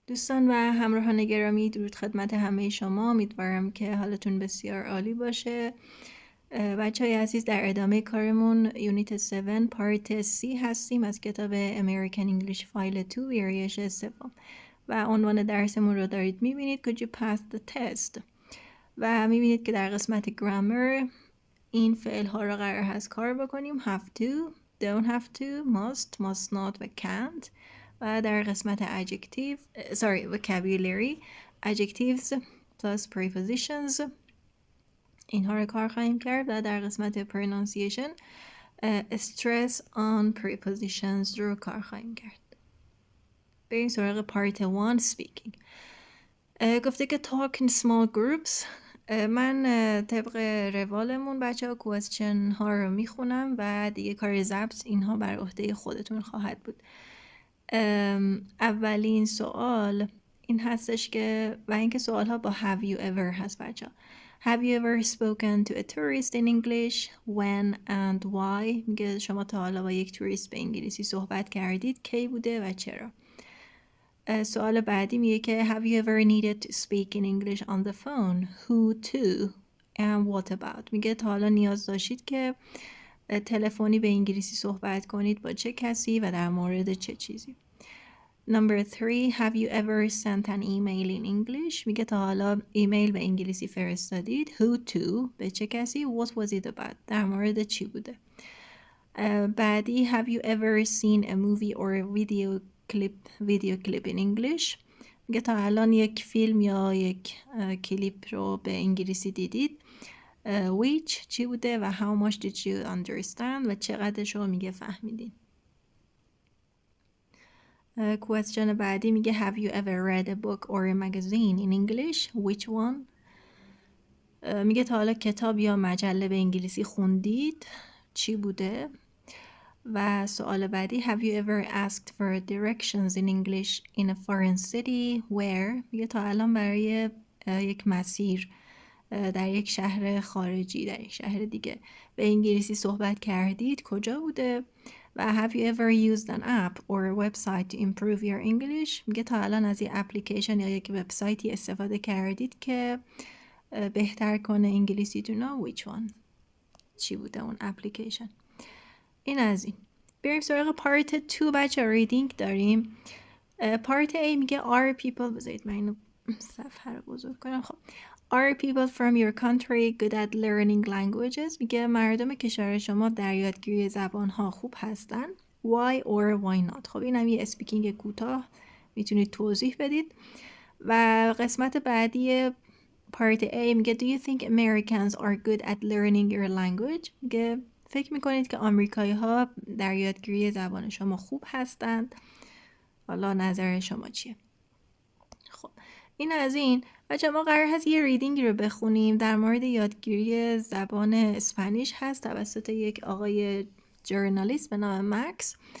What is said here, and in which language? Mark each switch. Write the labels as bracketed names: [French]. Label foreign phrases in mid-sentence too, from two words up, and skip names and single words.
[Persian] دوستان و همراهان گرامی، درود خدمت همه شما. امیدوارم که حالتون بسیار عالی باشه. بچه های عزیز، در ادامه کارمون یونیت 7 پارت C هستیم از کتاب American English فایل 2 ویرایش سوم و عنوان درسمون رو دارید میبینید [English] Could you pass the test؟ [Persian] و میبینید که در قسمت گرامر این فعل ها رو قرار هست کار بکنیم. [English] have to، don't have to، must not و can't. [Persian] و در قسمت [English] vocabulary adjectives plus prepositions [Persian] اینها رو کار خواهیم کرد و در قسمت [English] pronunciation stress on prepositions [Persian] رو کار خواهیم کرد. بریم سراغ [English] part 1 speaking. [Persian] گفته که [English] talk in small groups. [Persian] من طبق روالمون بچه ها کوئسچن ها رو میخونم و دیگه کار ضبط اینها بر عهده خودتون خواهد بود. اولین سوال این هستش که و اینکه سوال ها با [English] have you ever [Persian] هست بچه ها. [English] Have you ever spoken to a tourist in English? When and why؟ [Persian] میگه شما تا حالا با یک توریست به انگلیسی صحبت کردید، کی بوده و چرا؟ سوال بعدی میگه که [English] Have you ever needed to speak in English on the phone? Who to? And what about? [Persian] میگه تا حالا نیاز داشتید که تلفنی به انگلیسی صحبت کنید با چه کسی و در مورد چه چیزی؟ [English] Number 3 Have you ever sent an email in English? [Persian] میگه تا حالا ایمیل به انگلیسی فرستادید. [English] Who to? [Persian] به چه کسی؟ [English] What was it about? [Persian] در مورد چی بوده؟ [English] بعدی Have you ever seen a movie or a video clip in English؟ [Persian] میگه تا الان یک فیلم یا یک کلیپ رو به انگلیسی دیدید. Which چی بوده و [English] how much did you understand [Persian] و چقدرش رو میگه فهمیدین. [English] question [Persian] بعدی میگه [English] Have you ever read a book or a magazine in English? Which one؟ [Persian] میگه تا حالا کتاب یا مجله به انگلیسی خوندید؟ چی بوده؟ و سوال بعدی [English] Have you ever asked for directions in English in a foreign city? Where؟ [Persian] میگه تا الان برای یک مسیر در یک شهر خارجی، در یک شهر دیگه به انگلیسی صحبت کردید، کجا بوده؟ [English] و Have you ever used an app or a website to improve your English؟ [Persian] میگه تا الان از یک اپلیکیشن یا یک وبسایتی استفاده کردید که بهتر کنه انگلیسیتون رو. [English] Which one؟ [Persian] چی بوده اون اپلیکیشن؟ این از این. بریم سراغ پارت 2 بچه ریدینگ داریم. پارت A میگه [English] Are people، [Persian] بذارید من اینو صفحه رو بزرگ کنم. [English] خب Are people from your country good at learning languages؟ [Persian] میگه مردم کشور شما در یادگیری زبانها خوب هستن. [English] Why or why not؟ [Persian] خب این هم یه اسپیکینگ کوتاه میتونید توضیح بدید. و قسمت بعدی پارت A میگه [English] Do you think Americans are good at learning your language؟ [Persian] میگه فکر میکنید که آمریکایی ها در یادگیری زبان شما خوب هستند؟ حالا نظر شما چیه؟ خب این از این. بچه ما قرار هست یه ریدینگ رو بخونیم در مورد یادگیری زبان اسپانیش هست توسط یک آقای جورنالیست به نام مکس.